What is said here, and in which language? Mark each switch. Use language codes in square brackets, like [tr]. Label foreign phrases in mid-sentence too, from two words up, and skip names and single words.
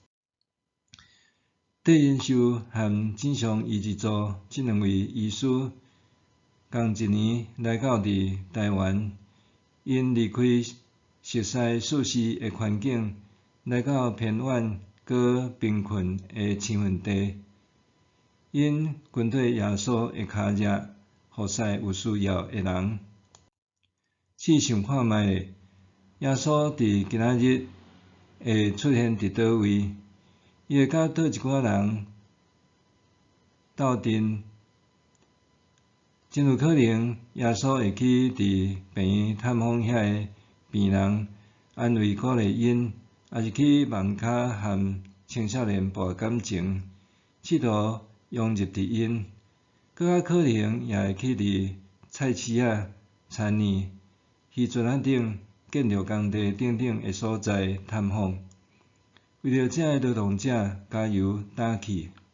[nan] 戴英秀和真相医治组这两位医师，同一年来到伫台湾，因离开熟悉舒适的环境，来到偏远搁贫困的青云地，因军队耶稣的脚热，服侍有需要的人。试想看觅，耶稣伫今仔日会出现伫倒位？伊会甲倒一寡人斗阵？真有可能，耶稣会去伫病院探访遐个病人，安慰鼓励因，也是去网咖和青少年博感情，试图融入伫因。搁较可能也会去伫菜市仔、田里、渔船仔顶、建筑工地等等的所在探访，为着这个劳动者加油打气。